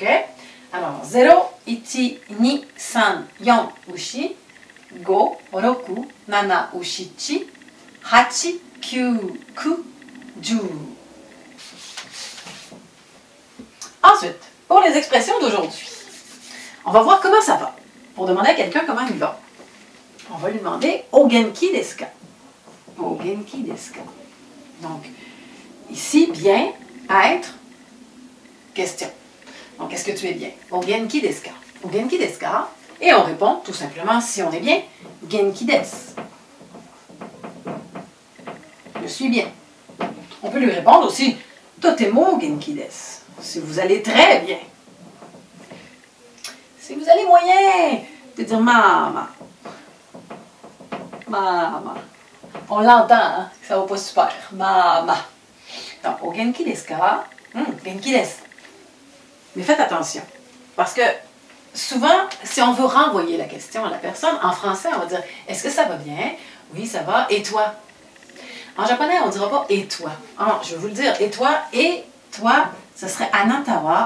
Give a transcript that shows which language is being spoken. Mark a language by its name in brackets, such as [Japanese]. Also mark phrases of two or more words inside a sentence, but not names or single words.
[French] Alors, 0, 1, 2, 3, 4, ushi, 5, 6, 7, ushi, 8, 9, 10, 10. Ensuite, pour les expressions d'aujourd'hui, on va voir comment ça va. Pour demander à quelqu'un comment il va, on va lui demander « [Japanese] お元気ですか ?» お元気ですか. [French] Donc, ici, bien, être, question. Donc, est-ce que tu es bien? [Japanese] お元気ですか？お元気ですか? [French] Et on répond tout simplement, si on est bien, [Japanese] 元気です. [French] Je suis bien. On peut lui répondre aussi, [Japanese] とても元気です. [French] Si vous allez très bien. Si vous allez moyen, de dire mama. Mama. On l'entend, hein, que ça va pas super. Mama. Donc, au [Japanese] 元気ですか？元気です. [French] Mais faites attention. Parce que souvent, si on veut renvoyer la question à la personne, en français, on va dire est-ce que ça va bien? Oui, ça va. Et toi? En japonais, on ne dira pas et toi. Ah, je vais vous le dire. Et toi, ce serait anatawa.